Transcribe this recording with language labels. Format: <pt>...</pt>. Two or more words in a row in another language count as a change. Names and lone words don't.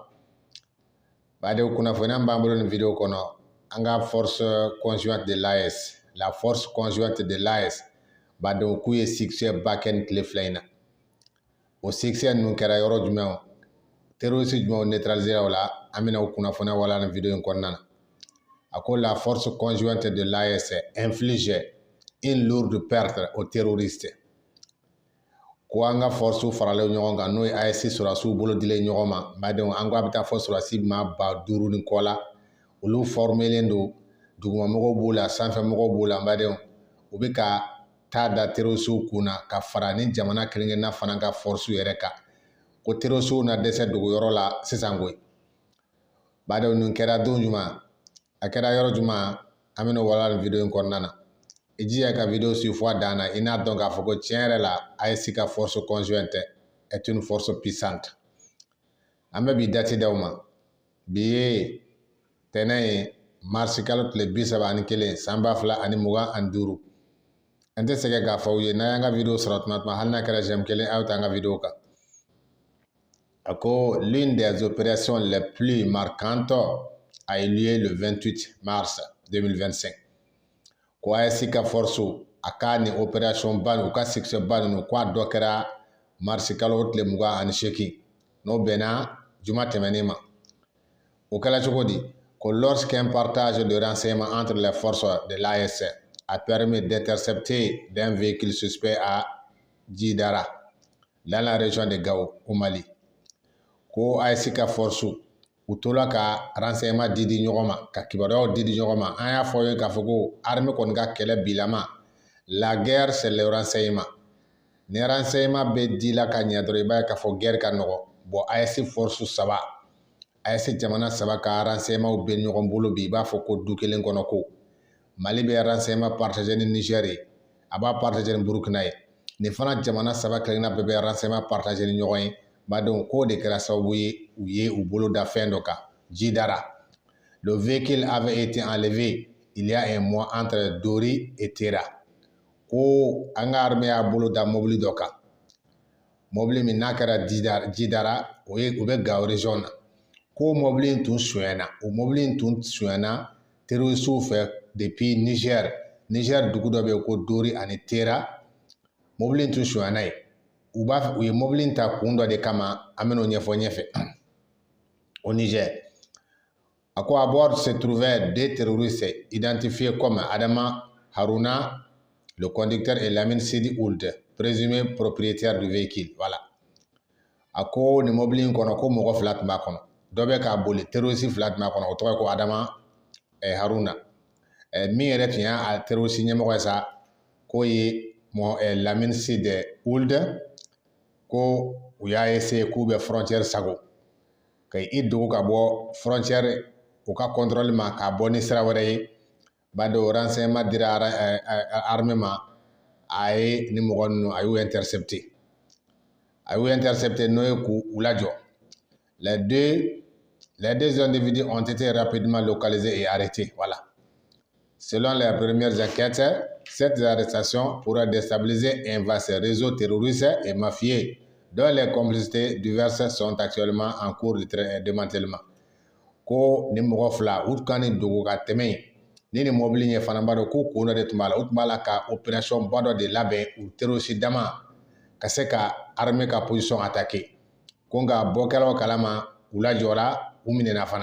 <bm>Badenw kunnafoniya b'an bolo nin video kɔnɔ an ka</bm> <fr>force conjointe de l'AES, la force conjointe de l'AES.</fr> <bm>Badenw k'u ye succès ba kɛ nin tile fila in na. O succès ninnu kɛra yɔrɔ jumɛn? Terroriste jumɛnw neutraliser o la, an bɛna o kunnafoniya wala nin video in kɔnɔna na. A ko</bm> <fr>la force conjointe de l'AES inflige une lourde perte aux terroristes.</fr> <bm>Ko an ka force faralen ɲɔgɔn kan n'o ye AES sɔrɔdasiw bolo dilen ɲɔgɔn ma. Badenw an ko a bɛ taa fɔ sɔrɔdasi maa 5000 ni kɔ la. Olu formelen don, dugumamɔgɔw b'o la, sanfɛmɔgɔw b'o la. Badenw u bɛ ka taa da terroriste kun na ka fara ni jamana kelen-kelenna fana ka force yɛrɛ kan. Ko terroriste na dɛsɛ dogo yɔrɔ la sisan koyi. Badenw nin kɛra don jumɛn? A kɛra yɔrɔ jumɛn? An bɛna wala nin video in kɔnɔna na. I jija ka video suivre fo a dan na i n'a dɔn k'a fɔ ko tiɲɛ yɛrɛ la AES ka</bm> <fr>force conjointe est une force puissante.</fr> <bm>An bɛ bi date d'aw ma. Bi ye tɛnɛn ye mars kalo tile 31 san 2025. An tɛ sɛgɛn k'a fɔ aw ye n'an y'an ka video sɔrɔ tuma tuma hali n'a kɛra j'aime kelen aw t'an ka video kan. A ko</bm> <fr>l'une des opérations les plus marquantes a eu lieu le 28 mars 2025.</fr> <bm>Ko AES ka force a ka ni opération ba u ka succès ba ninnu ko a dɔ kɛra mars kalo tile 28 n'o bɛnna juma tɛmɛnen ma. O kɛla cogo di?</bm> <fr>Ko lorsqu'un partage de renseignements entre les forces de l'AES a permis d'intercepter d'un véhicule suspect à Djidara, dans la région de Gao, au Mali.</fr> <bm>Ko AES ka force u tola ka renseignement di ɲɔgɔn ma, ka kibaruyaw di ɲɔgɔn ma. An y'a fɔ ye k'a fɔ ko armée kɔni ka kɛlɛ bilama,</bm> <fr>la guerre c'est le renseignement.</fr> <bm>Ni renseignement bɛ di la ka ɲɛ dɔrɔn i b'a ye k'a fɔ guerre ka nɔgɔ. Bon AES force 3, AES jamana 3 ka renseignement bɛ ɲɔgɔn bolo bi i b'a fɔ ko du kelen kɔnɔ ko. Mali bɛ renseignement partager ni Niger ye, a b'a partager ni Burkina ye. Nin fana jamana 3 kelenna bɛɛ bɛ renseignement partager ni ɲɔgɔn ye. Badenw k'o de kɛra sababu ye u ye u bolo da fɛn dɔ kan, Djidara.</bm> <fr>Le véhicule avait été enlevé il y a un mois entre Dori et Tera.</fr> <bm>Ko an ka armée y'a bolo da mobili dɔ kan. Mobili min n'a kɛra Djidara u bɛ Gao région na. Ko mobili in tun sonyɛna, o mobili in tun sonyɛna terroriste fɛ depuis Niger. Niger dugu dɔ bɛ yen ko Dori ani Tera. Mobili in tun sonyɛna yen. U ye mobili in ta kun dɔ de kama an bɛn'o ɲɛfɔ ɲɛfɛ.</bm> <fr>Au Niger. À quoi à bord se trouvaient deux terroristes identifiés comme Adama Haruna, le conducteur, et Lamine Sidi Ould, présumé propriétaire du véhicule. Voilà.</fr> <bm>A ko ni mobili in kɔnɔ ko mɔgɔ 2 tun b'a kɔnɔ. Dɔ bɛ k'a boli terroriste 2 tun b'a kɔnɔ o tɔgɔ ye ko Adama Haruna. Min yɛrɛ tun y'a terroriste ɲɛmɔgɔ ye sa k'o ye Lamine Sidi Ould. Ko u y'a essayer k'u bɛ frontière sago. Ka i dogo ka bɔ frontière u ka contrôle ma k'a bɔ ni sira wɛrɛ ye. Badenw renseignement dira armée ma a ye ni mɔgɔ ninnu a y'u intercepter. A y'u intercepter n'o ye k'u lajɔ.</bm> <fr>Les deux individus ont été rapidement localisés et arrêtés. Voilà. Selon les premières enquêtes, cette arrestation pourrait déstabiliser un vaste réseau terroriste et mafieux dont les complicités diverses sont actuellement en cours de démantèlement.</fr> <bm>Ko ni mɔgɔ 2 u ka ni dogo ka tɛmɛ ni mobili ɲɛ fana b'a dɔn k'u kun dɔ de tun b'a la. U tun b'a la ka opération ba dɔ de labɛn u terroriste dama ka se ka armée ka position attaquer. Ko nka bɔkɛlaw kalama u lajɔra u minɛna fana.</bm>